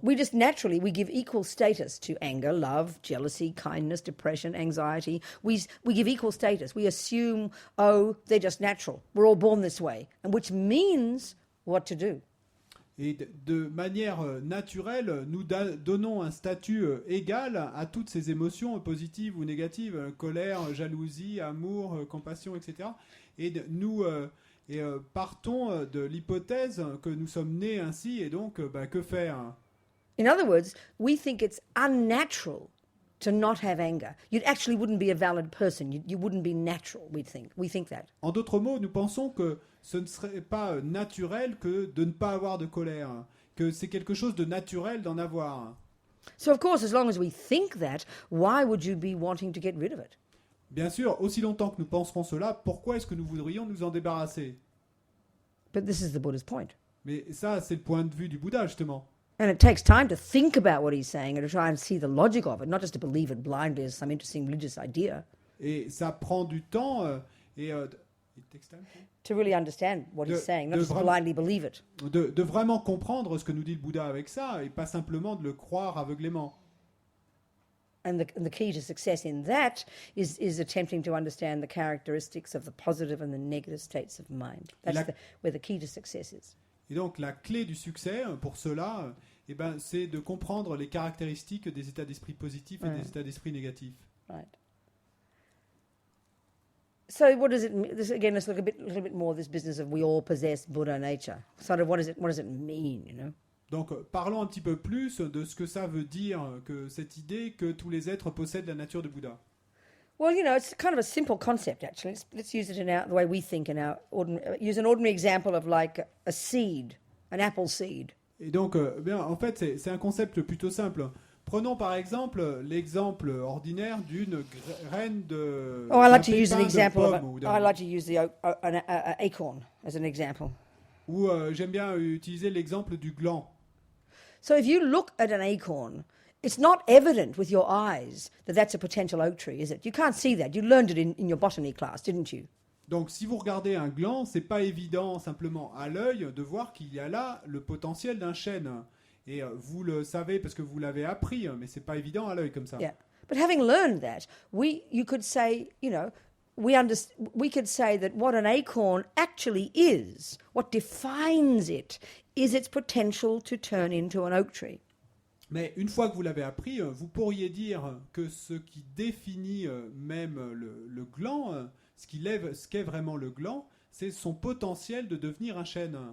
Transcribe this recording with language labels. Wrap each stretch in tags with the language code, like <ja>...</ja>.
<en>We just naturally, we give equal status to anger, love, jealousy, kindness, depression, anxiety. We give equal status. We assume, oh, they're just natural. We're all born this way. And which means what to do.</en> <fr>Et de manière naturelle, nous donnons un statut égal à toutes ces émotions positives ou négatives, colère, jalousie, amour, compassion, etc. Et nous partons de l'hypothèse que nous sommes nés ainsi, et donc, que faire ?</fr> <en>In other words, we think it's unnatural to not have anger. You actually wouldn't be a valid person. You wouldn't be natural, we think. We think that.</en> <fr>En d'autres mots, nous pensons que ce ne serait pas naturel que de ne pas avoir de colère, que c'est quelque chose de naturel d'en avoir.</fr> <en>So of course, as long as we think that, why would you be wanting to get rid of it?</en> <fr>Bien sûr, aussi longtemps que nous penserons cela, pourquoi est-ce que nous voudrions nous en débarrasser ?</fr> <en>But this is the Buddha's point.</en> <fr>Mais ça, c'est le point de vue du Bouddha, justement.</fr> <en>And it takes time to think about what he's saying and to try and see the logic of it, not just to believe it blindly as some interesting religious idea.</en> <fr>Et ça prend du temps</fr> <en>it takes time, To really understand what he's saying, not just to blindly believe it.</en> <fr>de vraiment comprendre ce que nous dit le Bouddha avec ça, et pas simplement de le croire aveuglément.</fr> <en>And the key to success in that is attempting to understand the characteristics of the positive and the negative states of mind. That's where the key to success is.</en> <fr>Et donc la clé du succès pour cela eh ben, c'est de comprendre les caractéristiques des états d'esprit positifs et des états d'esprit négatifs.</fr> <en>Right. So what does it mean? Again, let's look a little bit more at this business of we all possess Buddha nature. Sort of what does it mean, you know?</en> <fr>Donc, parlons un petit peu plus de ce que ça veut dire, que cette idée que tous les êtres possèdent la nature de Bouddha.</fr> <en>Well, you know, it's kind of a simple concept, actually. Let's use it in the way we think in our use an ordinary example of like a seed, an apple seed.</en> <fr>Et donc, bien, en fait, c'est un concept plutôt simple. Prenons par exemple l'exemple ordinaire d'une graine de.</fr> <en>Oh, I like to</en> <fr>d'un</fr> <en>use an</en> <fr>pépin de</fr> <en>example of</en> <fr>pomme ou</fr> <en>I like to use the an acorn as an example.</en> <fr>Ou j'aime bien utiliser l'exemple du gland.</fr> <en>So if you look at an acorn, it's not evident with your eyes that that's a potential oak tree, is it? You can't see that. You learned it in your botany class, didn't you?</en> <fr>Donc, si vous regardez un gland, c'est pas évident simplement à l'œil de voir qu'il y a là le potentiel d'un chêne. Et vous le savez parce que vous l'avez appris, mais c'est pas évident à l'œil comme ça.</fr> <en>Yeah. But having learned that, you could say, you know, we could say that what an acorn actually is, what defines it, is its potential to turn into an oak tree.</en> <fr>Mais une fois que vous l'avez appris, vous pourriez dire que ce qui définit même le gland, ce qu'est vraiment le gland, c'est son potentiel de devenir un chêne.</fr>